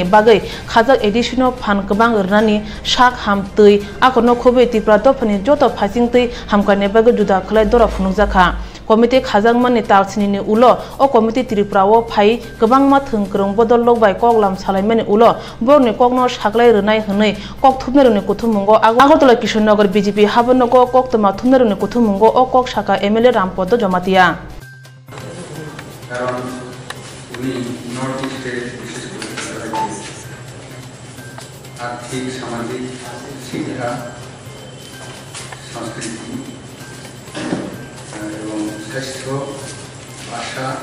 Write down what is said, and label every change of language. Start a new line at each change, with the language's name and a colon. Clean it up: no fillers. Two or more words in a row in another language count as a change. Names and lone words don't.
Kok Borok: बागै खाजाक एडिशनल फान गोबां रनानि शाक हाम तै आखरनो खबै त्रिपुरा दफानि जत फासिंतै हामकाने बागै जुदा खलाय दरा फुनुकजाखा कमिटि खाजांमानि तालसिनि उलो अ कमिटि त्रिपुराओ फाइ गोबांमा थोंग्रों बदल लगबाय कगलाम सालायमानि उलो बरनि कगनो साग्लाय रनाय हनै कक थुबनेरनि कुथुमुंगो आगरतला किशननगर बीजेपी हाबनगो कक्तमा थुबनेरनि कुथुमुंगो अ कक शाखा एमएलए रामपद जमातिया
Bangla: কারণ উনি নর্থ ইস্টে বিশেষ করে আর্থিক সামাজিক শিক্ষা সংস্কৃতি এবং স্বাস্থ্য ভাষা